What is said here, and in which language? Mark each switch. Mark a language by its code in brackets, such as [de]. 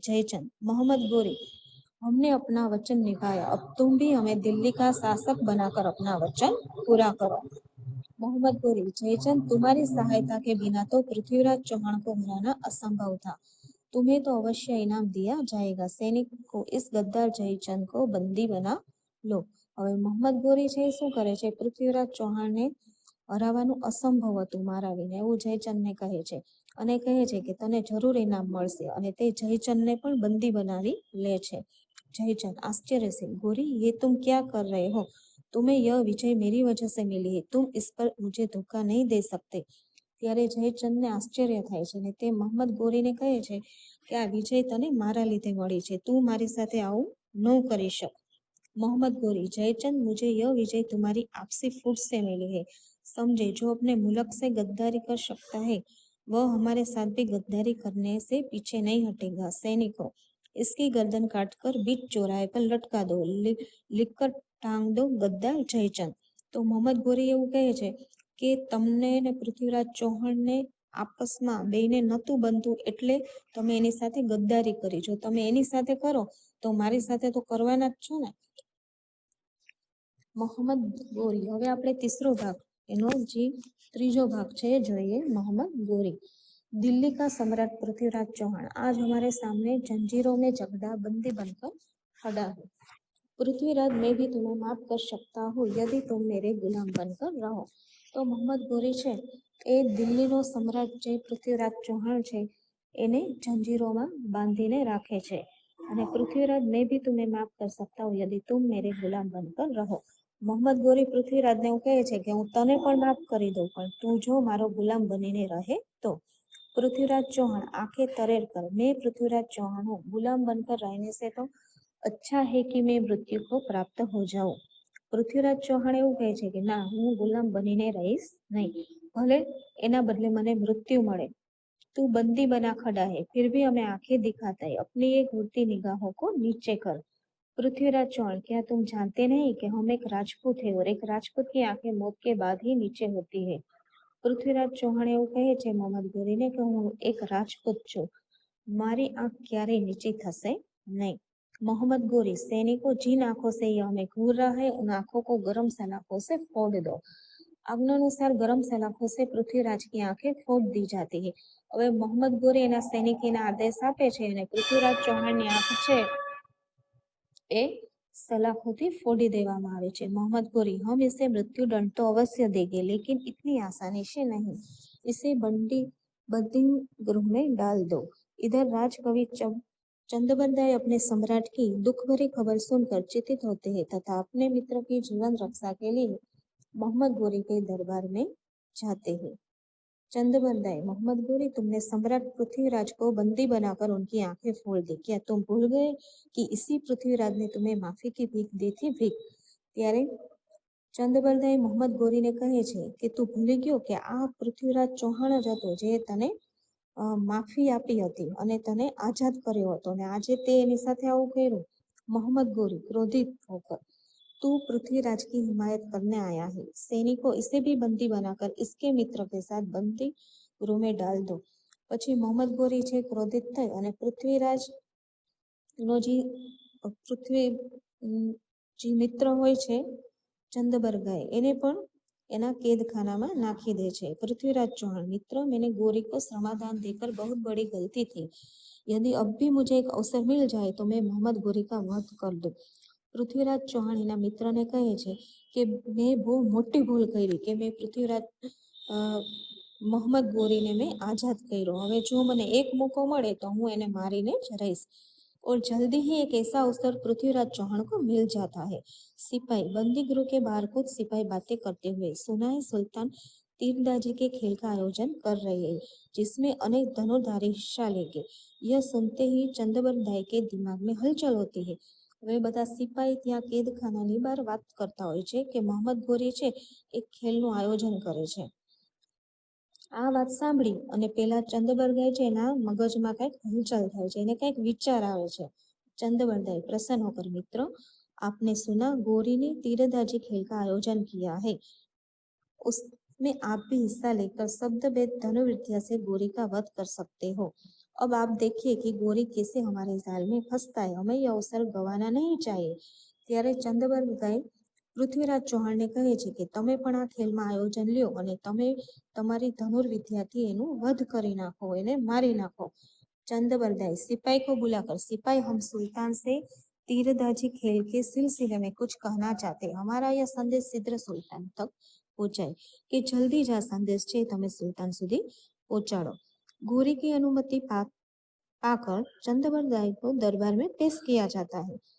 [hi] जयचंद, मोहम्मद गोरी, हमने अपना वचन निभाया, अब तुम भी हमें दिल्ली का शासक बनाकर अपना वचन पूरा करो. मोहम्मद गोरी, जयचंद, तुम्हारी सहायता के बिना तो पृथ्वीराज चौहान को हराना असंभव था. तुम्हें तो अवश्य इनाम दिया जाएगा। सैनिको इस गद्दार जयचंद को बंदी बना लो। [gu] હવે મોહમ્મદ ગોરી છે શું કરે છે, પૃથ્વીરાજ ચૌહાણને હરાવવાનું અસંભવ હતું મારા વિના, એવું જયચંદને કહે છે અને કહે છે કે તને જરૂર ઇનામ મળશે, અને તે જયચંદને પણ બંદી બનાવી લે છે। [hi] जयचंद आश्चर्य से, गोरी ये तुम क्या कर रहे हो? तुम्हें यह विजय मेरी वजह से मिली है, तुम इस पर मुझे धोखा नहीं दे सकते। [gu] ત્યારે જયચંદને આશ્ચર્ય થાય છે અને તે મોહમ્મદ ગોરીને કહે છે કે આ વિજય તને મારા લીધે મળી છે, તું મારી સાથે આવું ન કરી શક। [hi] मोहम्मद गोरी, जयचंद मुझे यह विजय तुम्हारी आपसी फूट से मिली है। समझे, जो अपने मुल्क से गद्दारी कर सकता है वह हमारे साथ भी गद्दारी करने से पीछे नहीं हटेगा। सैनिकों, इसकी गर्दन काटकर बीच चौराहे पर लटका दो, लिखकर टांग दो गद्दार जयचंद। [gu] तो मोहम्मद गोरी એવું કહે છે કે તમને ને પૃથ્વીરાજ ચૌહાણને આપસમાં બેયને નતું બનતું એટલે તમે એની સાથે ગદ્દારી કરી, જો તમે એની સાથે કરો તો મારી સાથે તો કરવાના જ છો ને। મોહમ્મદ ગોરી, હવે આપણે तीसरो भाग એનો જે ત્રીજો ભાગ છે એ જોઈએ। [hi] मोहम्मद गोरी, दिल्ली का सम्राट पृथ्वीराज चौहान आज हमारे सामने जंजीरों में जकड़ा बंदी बनकर खड़ा है। पृथ्वीराज, मैं भी तुम्हें माफ कर सकता हूँ यदि तुम मेरे गुलाम बनकर रहो। [gu] तो मोहम्मद गोरी છે એ દિલ્હીનો સમ્રાટ જે પૃથ્વીરાજ ચૌહાણ છે એને જંજીરોમાં બાંધીને રાખે છે અને પૃથ્વીરાજ, [hi] मैं भी तुम्हें माफ कर सकता हूँ यदि तुम मेरे गुलाम बनकर रहो। [gu] મોહમ્મદ ગોરી પૃથ્વીરાજને એવું કહે છે કે હું તને પણ માફ કરી દઉં પણ તું જો મારો ગુલામ બનીને રહે તો। [hi] पृथ्वीराज चौहान आंखें तरेर कर, मैं पृथ्वीराज चौहान हूँ, गुलाम बनकर रहने से तो अच्छा है कि मैं मृत्यु को प्राप्त हो जाऊं। [gu] पृथ्वीराज चौहान એવું કહે છે કે ના, હું ગુલામ બનીને રહીશ નહીં, ભલે એના બદલે મને મૃત્યુ મળે। [hi] तू बंदी बना खड़ा है फिर भी हमें आंखें दिखाता है, अपनी एक उड़ती निगाहों को नीचे कर। पृथ्वीराज चौहान, क्या तुम जानते नहीं कि हम एक राजपूत है और एक राजपूत की आंखें मौत के बाद ही नीचे होती है। [gu] पृथ्वीराज चौहान એવું કહે છે મોહમ્મદ ગોરીને કે હું એક રાજપૂત છું, મારી આંખ ક્યારેય નીચી થશે નહીં। [hi] मोहम्मद गोरी, सैनिकों जिन आंखों से यह हमें घूर रहा है उन आंखों को गर्म सलाखों से फोड़ दो। [gu] આજ્ઞાનુસાર ગરમ સલાખો [hi] से પૃથ્વીરાજ की आंखें फोड़ दी जाती है। [gu] હવે મોહમ્મદ ગોરી એના સૈનિકોને આદેશ આપે છે અને પૃથ્વીરાજ ચૌહાણની આંખ છે એ सलाखों फोड़ी देवामां आवे छे। [hi] मोहम्मद गोरी, हम इसे मृत्यु दंड तो अवश्य देंगे लेकिन इतनी आसानी से नहीं, इसे बंदी गृह में डाल दो। इधर राजकवि चंदबरदाई अपने सम्राट की दुख भरी खबर सुनकर चिंतित होते हैं तथा अपने मित्र की जीवन रक्षा के लिए मोहम्मद गोरी के दरबार में जाते हैं। चंदबरदाई, मोहम्मद गोरी, तुमने सम्राट पृथ्वीराज को बंदी बनाकर उनकी आंखें फोड़ दी, क्या तुम भूल गए कि इसी पृथ्वीराज ने तुम्हें माफी की भीख दी थी? भीख। [gu] ત્યારે ચંદબરદાઈ મોહમ્મદ ગોરીને કહે છે કે તું ભૂલી ગયો કે આ પૃથ્વીરાજ ચૌહાણ જ હતો જે તને માફી આપી હતી અને તને આઝાદ કર્યો હતો અને આજે તે એની સાથે આવું કર્યું। [hi] મોહમ્મદ ગોરી क्रोधित होकर, तू पृथ्वीराज की हिमायत करने आया है, सैनिकों इसे भी बंदी बनाकर इसके मित्र के साथ बंदी गृह में डाल दो। [gu] પછી મોહમ્મદ ગોરી છે ક્રોધિત થઈ અને પૃથ્વીરાજ નો જે મિત્ર હોય છે ચંદબરગાઈ એને પણ એના कैदखाना में नाखी दे छे। [hi] पृथ्वीराज चौहान, मित्र, मैंने गोरी को समाधान देकर बहुत बड़ी गलती थी, यदि अब भी मुझे एक अवसर मिल जाए तो मैं मोहम्मद गोरी का वध कर दूं। [gu] पृथ्वीराज चौहान एना मित्रने कहे छे કે મેં બહુ મોટી ભૂલ કરી કે મેં પૃથ્વીરાજ મોહમ્મદ ગોરીને મેં આઝાદ કર્યો, હવે જો મને એક મોકો મળે તો હું એને મારીને જ રહીશ। [hi] और जल्दी ही एक ऐसा अवसर पृथ्वीराज चौहान को मिल जाता है। सिपाही, बंदी गृह के बाहर कुछ सिपाही बातें करते हुए सुना है सुल्तान तीरंदाजी के खेल का आयोजन कर रहे हैं जिसमें अनेक धनुर्धारी हिस्सा लेंगे। यह सुनते ही चंदबरदाई के दिमाग में हलचल होती है। [gu] હવે બધા સિપાહી ત્યાં કેદખાનાની બહાર વાત કરતા હોય છે કે મોહમ્મદ ગોરી છે એક ખેલનું આયોજન કરે છે। આ વાત સાંભળી અને પેલા ચંદબરદાઈ છે એના મગજમાં કંઈક હલચલ થાય છે, એને કંઈક વિચાર આવે છે। [hi] चंदबरदाई, प्रसन्न होकर, मित्र, आपने सुना गोरी ने तीरंदाजी खेल का आयोजन किया है, उसमें आप भी हिस्सा लेकर शब्दभेद धनुर्विद्या से गोरी का वध कर सकते हो। अब आप देखिए कि गोरी कैसे हमारे जाल में फंसता है, हमें यह अवसर गंवाना नहीं चाहिए। [gu] ત્યારે ચંદબરગાઈ પૃથ્વીરાજ ચૌહાણને કહે છે કે તમે પણ આ ખેલમાં આયોજન લ્યો અને તમે તમારી ધનુર્વિદ્યાથી એનું વધ કરી નાખો, એને મારી નાખો। [hi] चंदबरदाई सिपाही को बुलाकर, सिपाही हम सुल्तान से तीरंदाजी खेल के सिलसिले में कुछ कहना चाहते, हमारा यह संदेश शीघ्र सुल्तान तक पहुंचाए कि जल्दी [gu] જ આ સંદેશ છે તમે સુલતાન સુધી પહોંચાડો। [hi] गोरी की अनुमति पाकर चंदबरदाई को दरबार में पेश किया जाता है।